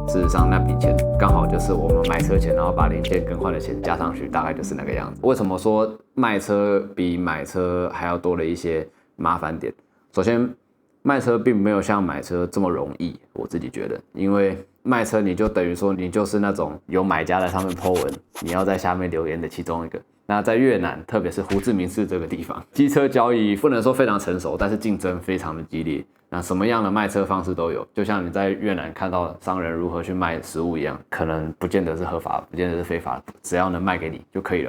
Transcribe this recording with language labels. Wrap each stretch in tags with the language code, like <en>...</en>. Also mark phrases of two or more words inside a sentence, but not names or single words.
<zh>事實上那筆錢剛好就是我們買車錢，然後把零件更換的錢加上去，大概就是那個樣子。為什麼說賣車比買車還要多了一些麻煩點？首先，賣車並沒有像買車這麼容易，我自己覺得，因為賣車你就等於說你就是那種有買家在上面 po 文，你要在下面留言的其中一个。那在越南，特別是胡志明市這個地方，機車交易不能說非常成熟，但是競爭非常的激烈。那什麼樣的賣車方式都有，就像你在越南看到商人如何去賣食物一樣，可能不見得是合法，不見得是非法，只要能賣給你就可以了。</zh>